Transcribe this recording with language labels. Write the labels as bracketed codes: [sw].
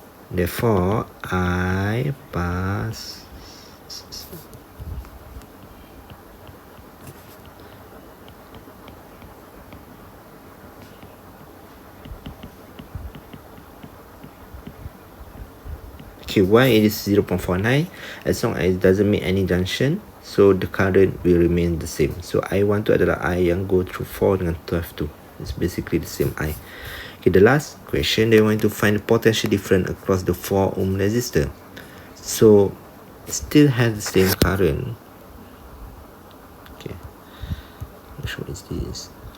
[en] Therefore, I pass okay, why it is 0.49? As long as it doesn't make any junction, so the current will remain the same. [ms] So I1 tu adalah I yang [en] go through [ms] 4 dengan 12 tu. [en] It's basically the same I. Okay, the last question, they want to find the potential difference across the 4 ohm resistor. So still has the same current. Okay, which one is this?